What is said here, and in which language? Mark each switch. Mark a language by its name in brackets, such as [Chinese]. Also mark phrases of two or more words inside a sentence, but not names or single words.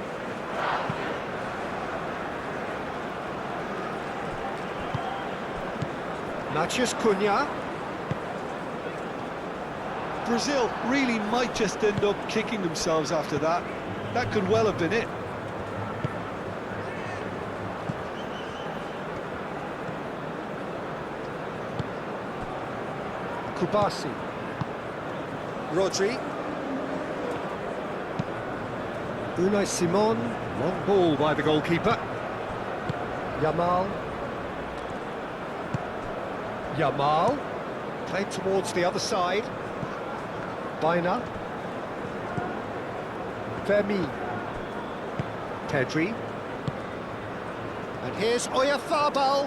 [English] Matheus Cunha. Brazil really might just end up kicking themselves after that. That could well have been it. Kubasi. Rodri. Unai Simon. Long ball by the goalkeeper. Yamal. Yamal. Played towards the other side. Baina. Vermi. Pedri. And here's Oyarzabal.